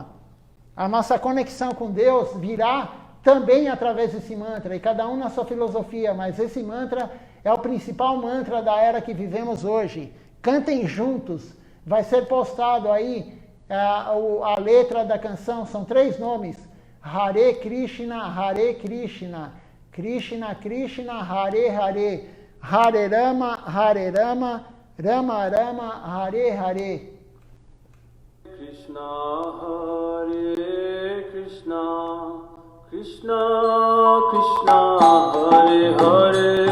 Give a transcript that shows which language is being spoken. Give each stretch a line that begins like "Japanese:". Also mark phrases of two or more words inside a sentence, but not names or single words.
Portuguese: A nossa conexão com Deus virá também através desse mantra, e cada um na sua filosofia, mas esse mantra é o principal mantra da era que vivemos hoje. Cantem juntos, vai ser postado aí a letra da canção, são 3 nomes,
Sanskrit: हरे कृष्ण, कृष्ण कृष्ण, हरे हरे, हरे राम, राम राम, हरे हरे. कृष्ण, हरे कृष्ण, कृष्ण कृष्ण, हरे हरे,